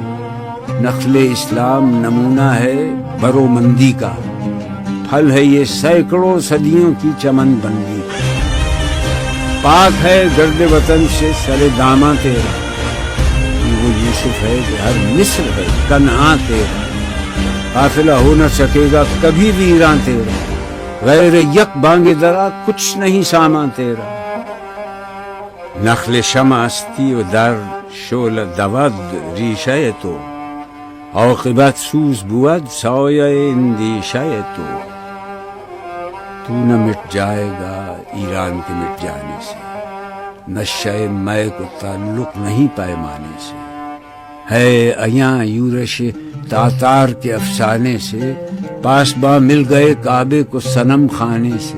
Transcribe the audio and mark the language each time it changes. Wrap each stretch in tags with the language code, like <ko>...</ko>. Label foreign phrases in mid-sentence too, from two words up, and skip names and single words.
<ur>نخل اسلام نمونہ ہے برو مندی کا، پھل ہے یہ سینکڑوں صدیوں کی چمن بندی. پاک ہے گرد وطن سے سر داماں تیرا، وہ یوسف ہے کہ ہر مصر ہے کنعان تیرا. قافلہ ہو نہ سکے گا کبھی ویران تیرا، غیر یک بانگ درا کچھ نہیں سامان تیرا.</ur> <fa>نخل شمع استی و در شعلہ دود ریشہ تو، عاقبت سوز بود سایہ اندیشہ تو.</fa> <ur>تو نہ مٹ جائے گا ایران کے مٹ جانے سے، نشہ مے کو تعلق نہیں پیمانے سے. ہے ایاں یورش تاتار کے افسانے سے، پاسباں مل گئے کعبے کو صنم خانے سے.</ur>